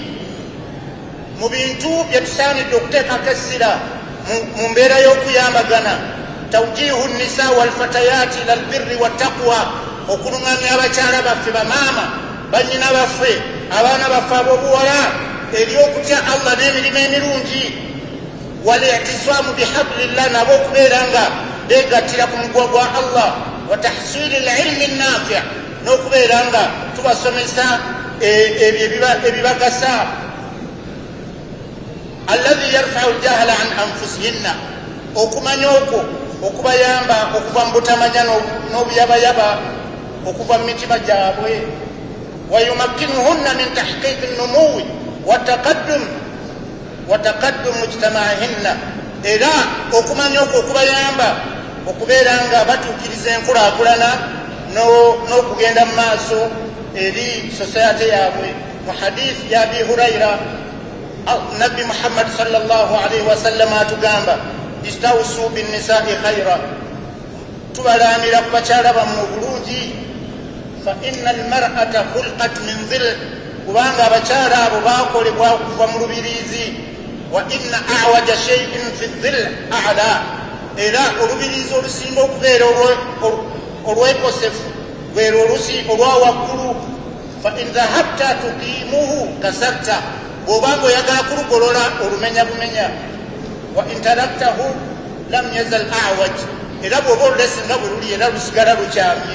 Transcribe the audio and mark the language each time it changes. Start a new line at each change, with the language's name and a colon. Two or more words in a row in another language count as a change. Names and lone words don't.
Ganda: Mu bintu bye tusaanidde okuteekako essira mu mbeera y'okuyambagana,
Arabic: توجيه النساء والفتيات إلى البر والتقوى,
Ganda: okuluŋŋamya abakyala baffe, bamaama, bannyina baffe, abaana baffe ab'obuwala eri okutya Allah n'emirimu emirungi.
Arabic: والاعتصام بحبل الله,
Ganda: nabo okubeera nga beegattira ku mugwa gwa Allah.
Arabic: وتحصيل العلم النافع',
Ganda: n'okubeera nga tubasomesa ebibagasa.
Arabic: الذي يرفع الجهل عن أنفسهن,
Ganda: okumanya okwo okubayamba okuva mu butamanya n'obuyabayaba okuva mu mitima gyabwe.
Arabic: ويمكنهن من تحقيق النمو وتقدم مجتمعهن,
Ganda: era okumanya okwo okubayamba okubeera nga batuukiriza enkulaakulana n'okugenda mu maaso eri sosayate yaabwe. Mu hadisi ya Abi Hurayra, Nabbi Muhammad
Arabic: صلى الله عليه وسلم
Ganda: atugamba
Arabic: استوصوا بالنساء خيرا,
Ganda: tubalaamira ku bakyala bammwe bulungi.
Arabic: فإن المرأة خلقت من ضلع,
Ganda: kubanga abakyala abo baakolebwa okuva mu lubiriizi.
Arabic: وإن أعوج شيء في الضلع أعلاه,
Ganda: era olubiriizi olusinga okubeera olwekosefu lwera olusi olwa waggulu.
Arabic: فإن ذهبت تقيمه كسرت,
Ganda: bw'obanga oyagala kulugolola olumenya bumenya.
Arabic: وإن تركته لم يزل أعوج,
Ganda: era bw'oba olulesinga bwe luli era lusigala lukyamye.